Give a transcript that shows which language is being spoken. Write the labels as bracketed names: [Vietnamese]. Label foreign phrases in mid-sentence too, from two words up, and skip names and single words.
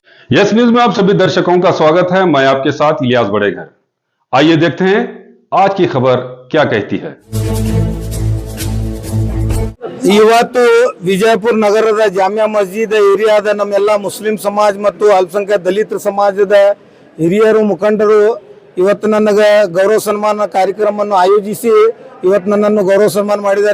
[Hindi] यस न्यूज में आप सभी दर्शकों का स्वागत है। मैं आपके साथ इलियास बड़ेघर। आइए देखते हैं आज की खबर क्या कहती है। [Kannada] ಇವತ್ತು ವಿಜಯಪುರ ನಗರದ ಜಾಮಿಯಾ ಮಸ್ಜಿದ್ ಏರಿಯಾದ ನಮ್ಮೆಲ್ಲ ಮುಸ್ಲಿಂ ಸಮಾಜ ಮತ್ತು ಅಲ್ಪಸಂಖ್ಯಾತ ದಲಿತ ಸಮಾಜದ ಹಿರಿಯರು ಮುಖಂಡರು ಇವತ್ತು ನನಗೆ ಗೌರವ ಸನ್ಮಾನ ಕಾರ್ಯಕ್ರಮವನ್ನು ಆಯೋಜಿಸಿ ಇವತ್ತು ನನ್ನನ್ನು ಗೌರವ ಸನ್ಮಾನ ಮಾಡಿದ್ದಾರೆ।